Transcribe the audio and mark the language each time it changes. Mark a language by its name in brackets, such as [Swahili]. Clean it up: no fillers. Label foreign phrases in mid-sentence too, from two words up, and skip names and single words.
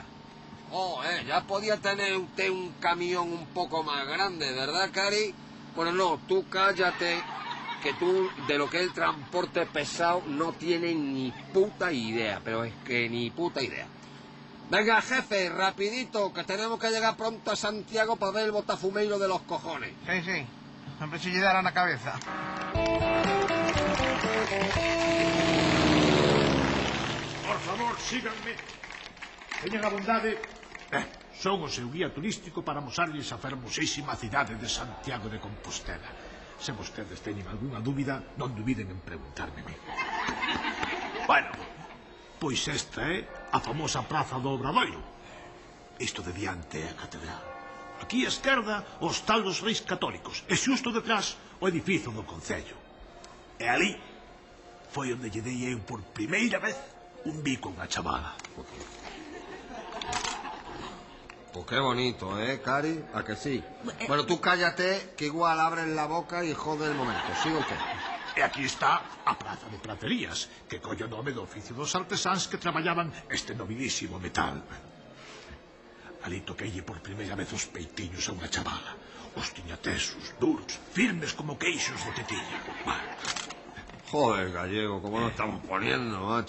[Spanish] Oh, ya podía tener usted un camión un poco más grande, ¿verdad, Cari? Bueno, no, tú cállate, que tú de lo que es el transporte pesado no tienes ni puta idea, pero es que ni puta idea. Venga, jefe, rapidito, que tenemos que llegar pronto a Santiago para ver el botafumeiro de los cojones. [Galician] Sí, sempre se lle dara na cabeza. [Spanish] Por favor, síganme. [Galician] Teñan a bondade. Son o seu guía turístico para mosarlles a fermosísima cidade de Santiago de Compostela. Se vostedes teñen algunha dúbida, non dubiden en preguntármeme. Bueno, pois esta é a famosa Praza do Obradoiro. Isto de diante é a catedral. Aquí á esquerda, o Hostal dos Reis Católicos, e xusto detrás o edificio do Concello. E ali foi onde lle dei eu por primeira vez un bico a unha chavala. [Spanish] Pues qué bonito, Cari? ¿A que sí? Bueno, tú cállate, que igual abres la boca y jode el momento. ¿Sigo usted? [Galician] E aquí está a Praza de Pracerías, que colle o nome do oficio dos artesáns que traballaban este nobilísimo metal. Ali toqueille por primeira vez os peitiños a unha chavala. Os tiña tesos, duros, firmes como queixos de tetilla. [Spanish] Joder, gallego, como nos estamos poniendo, macho.